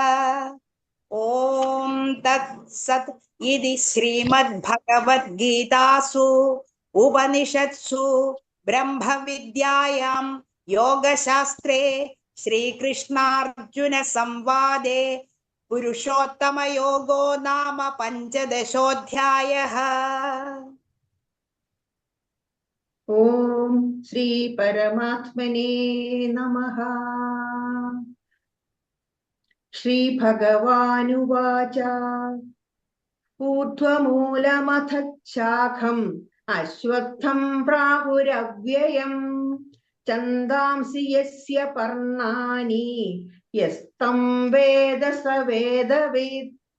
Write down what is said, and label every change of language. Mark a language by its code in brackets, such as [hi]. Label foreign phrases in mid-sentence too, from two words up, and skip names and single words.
[sa] ॐ तत्सत् इति श्रीमद्भगवद्गीतासु उपनिषत्सु ब्रह्मविद्यायां योगशास्त्रे श्रीकृष्णार्जुन संवादे पुरुषोत्तमयोगो नाम पञ्चदशोऽध्यायः। ഓം ശ്രീ പരമാത്മനേ നമഃ. ശ്രീഭഗവാനുവാച ഊർധ്വമൂലമഥ ശാഖം അശ്വത്ഥം പ്രാഹുരവ്യയം ഛന്ദാംസി യസ്യ പർണാനി യസ്തം വേദ സ വേദവിദ്.